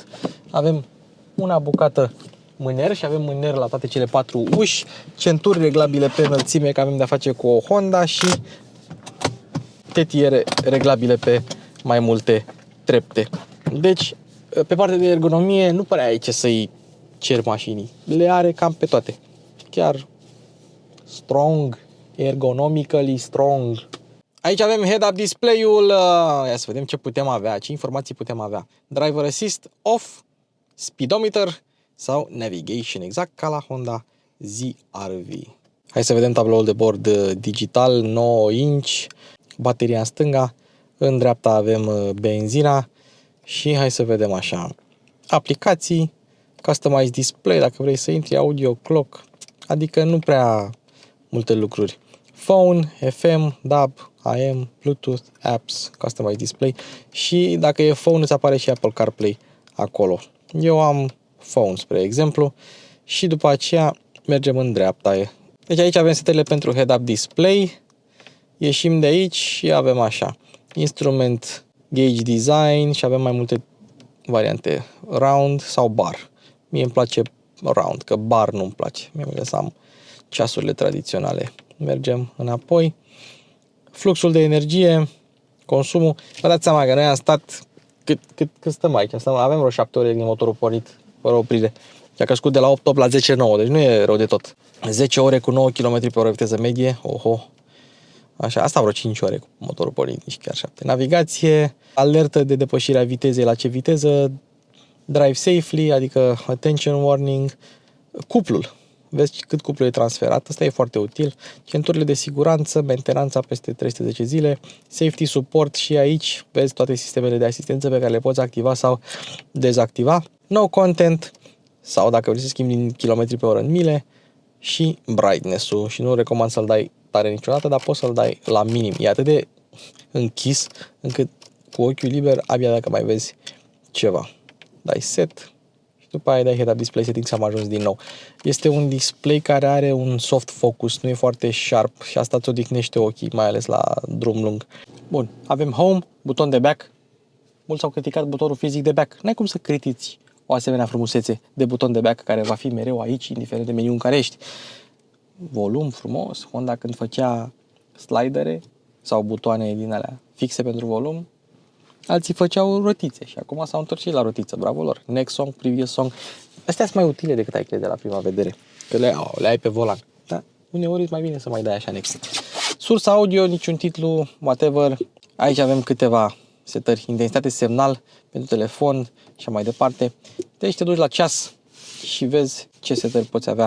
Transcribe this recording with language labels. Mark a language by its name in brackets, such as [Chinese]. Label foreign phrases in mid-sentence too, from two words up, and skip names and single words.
[Romanian] Avem una bucată mâner și avem mâner la toate cele 4 uși, centuri reglabile pe înălțime, că avem de-a face cu o Honda, și tetiere reglabile pe mai multe trepte. Deci, pe partea de ergonomie, nu prea ai ce să-i cer mașinii. Le are cam pe toate. [English] Chiar strong, ergonomically strong. [Romanian] Aici avem [English] head-up display-ul. [Romanian] Ia să vedem ce putem avea, ce informații putem avea. [English] Driver assist off, speedometer sau navigation, [Romanian] exact ca la [English] Honda ZR-V. [Romanian] Hai să vedem tabloul de bord digital, 9 inch, bateria în stânga, în dreapta avem benzina și hai să vedem așa, aplicații, [English] customized display, [Romanian] dacă vrei să intri, audio, clock, adică nu prea multe lucruri. Phone, FM, DAB, AM, Bluetooth, apps, [English] customized display [Romanian] și dacă e phone îți apare și Apple CarPlay acolo. Eu am phone, spre exemplu, și după aceea mergem în dreapta. Deci aici avem setările pentru [English] head-up display, [Romanian] ieșim de aici și avem așa, [English] instrument gauge design [Romanian] și avem mai multe variante, round sau bar. Mie îmi place round, că bar nu-mi place, mie îmi am ceasurile tradiționale. Mergem înapoi, fluxul de energie, consumul, vă dați seama că noi am stat, cât stăm aici, avem vreo 7 ore din motorul pornit, fără oprire. A crescut de la 8 la 10-9, deci nu e rău de tot. 10 ore cu 9 km pe oră viteză medie, oho. Așa, asta vreo 5 ore cu motorul pornit, nici chiar 7. Navigație, alertă de depășirea vitezei la ce viteză, [English] drive safely, adică attention warning, [Romanian] cuplul. Vezi cât cuplu e transferat, asta e foarte util. Centurile de siguranță, mentenanța peste 310 zile, [English] safety support [Romanian] și aici vezi toate sistemele de asistență pe care le poți activa sau dezactiva. [English] No content [Romanian] sau dacă vrei să schimbi din kilometri pe oră în mile și brightness-ul și nu recomand să-l dai tare niciodată, dar poți să-l dai la minim. E atât de închis încât cu ochiul liber abia dacă mai vezi ceva. Dai set și după aia dai [English] head-up display settings, [Romanian] am ajuns din nou. Este un display care are un [English] soft focus, [Romanian] nu e foarte sharp și asta îți odihnește ochii, mai ales la drum lung. Bun, avem home, buton de back. Mulți au criticat butonul fizic de back. N-ai cum să critici o asemenea frumusețe de buton de back care va fi mereu aici, indiferent de meniu în care ești. Volum frumos, Honda când făcea slidere sau butoane din alea fixe pentru volum, alții făceau rotițe și acum s-au întors și la rotiță, bravo lor. [English] Next song, previous song, [Romanian] astea sunt mai utile decât ai crede la prima vedere, că le ai pe volan. Da, uneori e mai bine să mai dai așa next. Sursa audio, niciun titlu, whatever. Aici avem câteva setări, intensitate semnal pentru telefon și mai departe. Deci te duci la ceas și vezi ce setări poți avea.